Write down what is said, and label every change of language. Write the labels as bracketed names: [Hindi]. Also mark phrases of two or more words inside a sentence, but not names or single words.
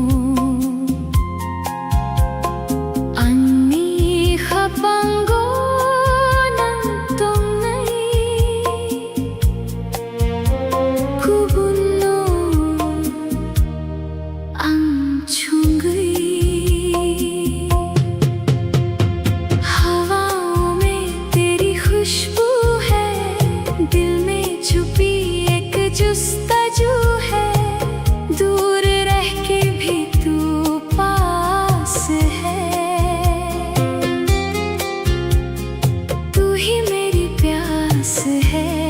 [Kok Borok] Ani khapango nang tong nai, kubuno ang chungai. [Hindi] हवाओं में तेरी खुशबू है, दिल में छुपी एक जुस्ताजू है। दूर रह के भी तू पास है, तू ही मेरी प्यास है।